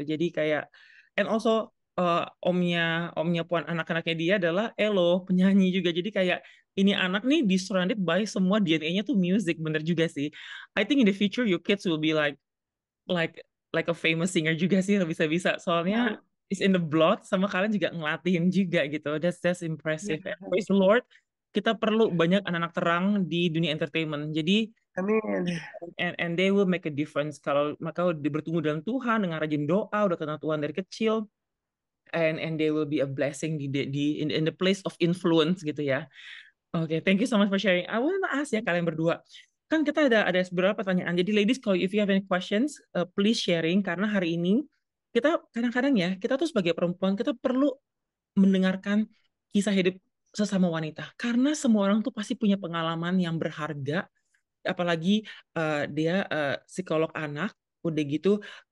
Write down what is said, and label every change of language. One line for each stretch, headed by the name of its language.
Indonesian: Jadi kayak
English: and also
Indonesian: omnya puan anak-anaknya dia adalah Elo penyanyi juga. Jadi kayak ini anak nih di
English: surrounded by
Indonesian: semua DNA-nya tuh music, bener juga sih.
English: I think in the future your kids will be like like a famous singer
Indonesian: juga sih bisa-bisa. Soalnya Ya,
English: it's in the blood
Indonesian: sama kalian juga ngelatihin juga gitu.
English: That's impressive.
Indonesian: ya.
English: Praise the Lord.
Indonesian: Kita perlu banyak anak-anak terang di dunia entertainment. Jadi Amin.
English: and they will make a difference
Indonesian: kalau mereka bertumbuh dalam Tuhan dengan rajin doa, udah kenal Tuhan dari kecil,
English: and they will be a blessing in the place of influence
Indonesian: gitu ya.
English: Oke, thank you so much for sharing. I want to ask
Indonesian: ya kalian berdua. Kan kita ada beberapa pertanyaan. Jadi ladies, kalau
English: if you have any questions, please sharing
Indonesian: karena hari ini kita kadang-kadang ya, kita tuh sebagai perempuan kita perlu mendengarkan kisah hidup sesama wanita karena semua orang tuh pasti punya pengalaman yang berharga, apalagi dia psikolog anak, udah gitu